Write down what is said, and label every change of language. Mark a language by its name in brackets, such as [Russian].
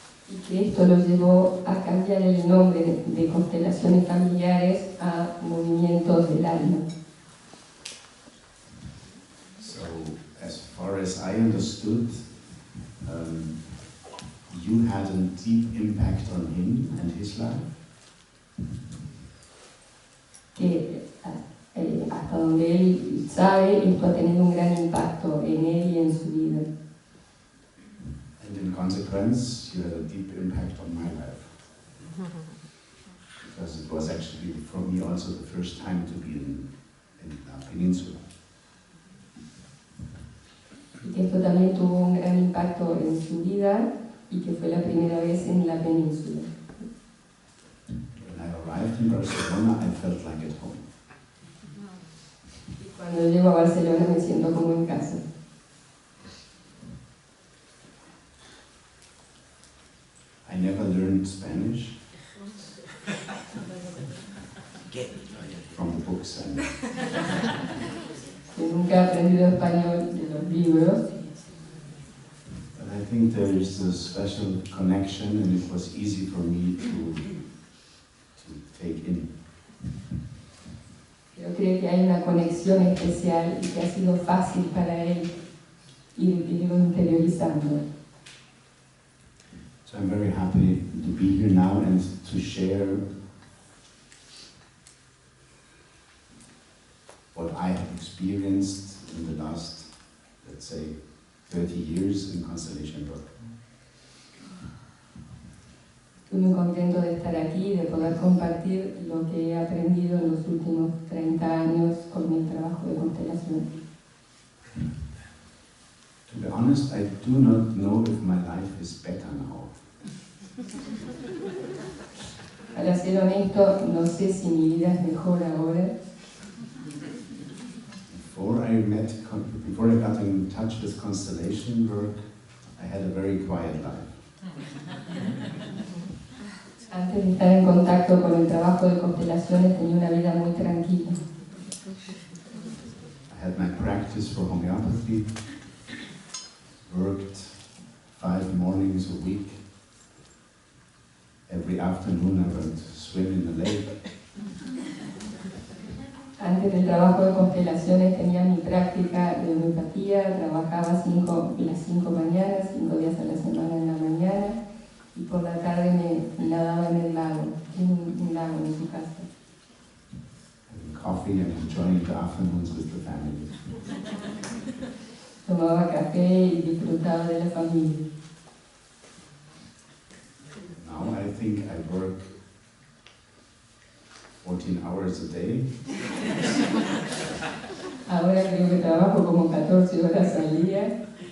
[Spanish] Y que esto lo llevó a cambiar el nombre de constelaciones familiares a movimientos del alma. [English] So, as far as I understood, you had a deep impact on him and his life. [Spanish] Que hasta donde él sabe, esto ha tenido un gran impacto en él y en su vida. [English] And in consequence, you had a deep impact on my life. Because it was actually, for me, also the first time to be in the peninsula. [Spanish] Y que esto también tuvo un gran impacto en su vida y que fue la primera vez en la península. [English] When I arrived in Barcelona, I felt like at home. [Spanish] Y cuando llego a Barcelona me siento como en casa. [English] I never learned Spanish from the books and [Spanish] Yo nunca he aprendido español de los libros, [English] but I think there is a special connection and it was easy for me to take in. [Spanish] pero creo que hay una conexión especial y que ha sido fácil para él irlo interiorizando. [English] So I'm very happy to be here now and to share what I have experienced in the last, let's say, 30 years in constellation work. [Spanish] Estoy muy contento de estar aquí y de poder compartir lo que he aprendido en los últimos 30 años con mi trabajo de constelación. [English] To be honest, I do not know if my life is better now. [Spanish] Para ser honesto, no sé si mi vida es mejor ahora. [English] Before I got in touch with constellation work, I had a very quiet life. [Spanish] Antes de estar en contacto con el trabajo de constelaciones tenía una vida muy tranquila. [English] I had my practice for homeopathy, worked 5 mornings a week. Every afternoon I went to swim in the lake. [Spanish] Antes del trabajo de constelaciones tenía mi práctica de homeopatía, trabajaba las 5 mañanas, 5 días a la semana en la mañana, y por la tarde me nadaba en el lago, en un lago en su casa. [English] Having coffee and enjoying the afternoons with the family. [Spanish] Tomaba café y disfrutaba de la familia. [English] Now I think I work 14 hours a day. [Spanish] Ahora creo que trabajo como 14 horas al día.